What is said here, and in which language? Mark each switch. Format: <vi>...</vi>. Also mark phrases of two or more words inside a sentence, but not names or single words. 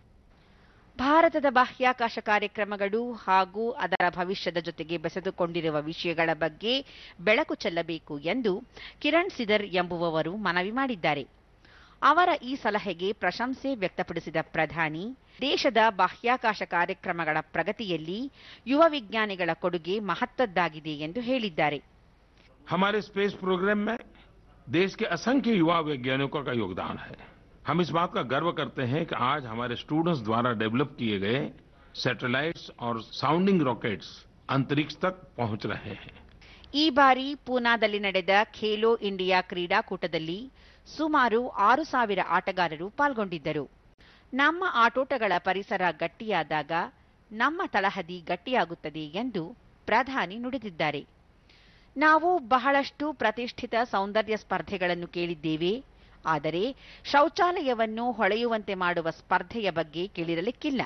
<kn>ಭಾರತದ ಬಾಹ್ಯಾಕಾಶ ಕಾರ್ಯಕ್ರಮಗಳು ಹಾಗೂ ಅದರ ಭವಿಷ್ಯದ ಜೊತೆಗೆ ಬೆಸೆದುಕೊಂಡಿರುವ ವಿಷಯಗಳ ಬಗ್ಗೆ ಬೆಳಕು ಚೆಲ್ಲಬೇಕು ಎಂದು ಕಿರಣ್ ಸಿದರ್ ಎಂಬುವವರು ಮನವಿ ಮಾಡಿದ್ದಾರೆ. ಅವರ ಈ ಸಲಹೆಗೆ ಪ್ರಶಂಸೆ ವ್ಯಕ್ತಪಡಿಸಿದ ಪ್ರಧಾನಿ, ದೇಶದ ಬಾಹ್ಯಾಕಾಶ ಕಾರ್ಯಕ್ರಮಗಳ ಪ್ರಗತಿಯಲ್ಲಿ ಯುವ ವಿಜ್ಞಾನಿಗಳ ಕೊಡುಗೆ ಮಹತ್ವದ್ದಾಗಿದೆ ಎಂದು ಹೇಳಿದ್ದಾರೆ.</kn> <hi>हमारे</hi> <en>space program</en> <hi>में देश के असंख्य युवा वैज्ञानिकों का योगदान है. हम इस बात का गर्व करते हैं कि आज हमारे स्टूडेंट्स द्वारा डेवलप किए गए सैटेलाइट्स और</hi> <en>sounding rockets</en> <hi>अंतरिक्ष तक पहुंच रहे हैं.</hi> <kn>ಈ ಬಾರಿ ಪೂನಾದಲ್ಲಿ ನಡೆದ ಖೇಲೋ ಇಂಡಿಯಾ ಕ್ರೀಡಾಕೂಟದಲ್ಲಿ ಸುಮಾರು 6,000 ಆಟಗಾರರು ಪಾಲ್ಗೊಂಡಿದ್ದರು. ನಮ್ಮ ಆಟೋಟಗಳ ಪರಿಸರ ಗಟ್ಟಿಯಾದಾಗ ನಮ್ಮ ತಳಹದಿ ಗಟ್ಟಿಯಾಗುತ್ತದೆ ಎಂದು ಪ್ರಧಾನಿ ನುಡಿದಿದ್ದಾರೆ. ನಾವು ಬಹಳಷ್ಟು ಪ್ರತಿಷ್ಠಿತ ಸೌಂದರ್ಯ ಸ್ಪರ್ಧೆಗಳನ್ನು ಕೇಳಿದ್ದೇವೆ, ಆದರೆ ಶೌಚಾಲಯವನ್ನು ಹೊಳೆಯುವಂತೆ ಮಾಡುವ ಸ್ಪರ್ಧೆಯ ಬಗ್ಗೆ ಕೇಳಿರಲಿಕ್ಕಿಲ್ಲ.</kn>